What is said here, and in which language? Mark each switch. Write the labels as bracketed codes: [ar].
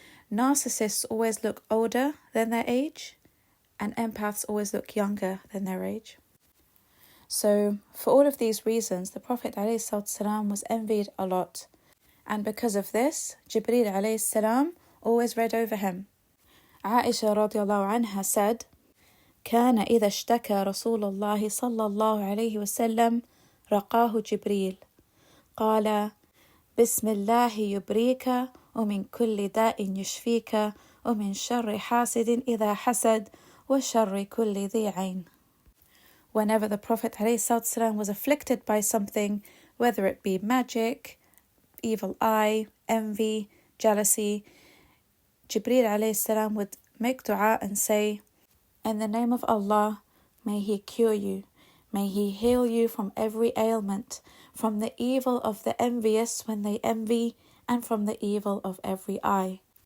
[en] Narcissists always look older than their age, and empaths always look younger than their age. So for all of these reasons, the Prophet ﷺ was envied a lot. And because of this, Jibreel ﷺ always read over him. Aisha radiallahu anha said, [ar] كان إذا اشتكى رسول الله صلى الله عليه وسلم رقاه جبريل قال بسم الله يبريك ومن كل داء يشفيك ومن شر حاسد إذا حسد وشر كل ذي عين. [en] Whenever the Prophet ﷺ was afflicted by something, whether it be magic, evil eye, envy, jealousy, Jibreel ﷺ would make dua and say, in the name of Allah, may He cure you, may He heal you from every ailment, from the evil of the envious when they envy, and from the evil of every eye.